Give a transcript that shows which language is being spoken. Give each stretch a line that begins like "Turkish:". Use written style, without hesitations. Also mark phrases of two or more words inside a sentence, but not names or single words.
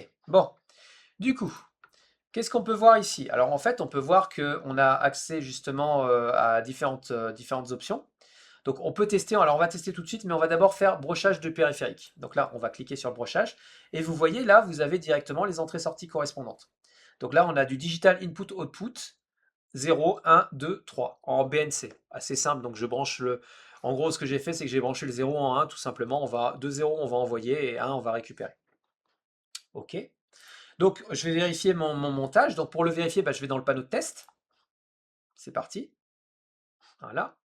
French: Du coup, Qu'est-ce qu'on peut voir ici? Alors en fait, on peut voir qu'on a accès justement à différentes options. Donc on peut tester, alors on va tester tout de suite, mais on va d'abord faire brochage de périphérique. Donc là, on va cliquer sur le brochage, et vous voyez là, vous avez directement les entrées-sorties correspondantes. Donc là, on a du
English: digital input-output
French: 0, 1, 2, 3 en BNC. Assez simple, donc je branche le... En gros, ce que j'ai fait, c'est que j'ai branché le 0 en 1, tout simplement. De 0, on va envoyer, et 1, on va récupérer. OK. Donc, je vais vérifier mon montage. Donc, pour le vérifier, bah, je vais dans le panneau de test. C'est parti. Voilà.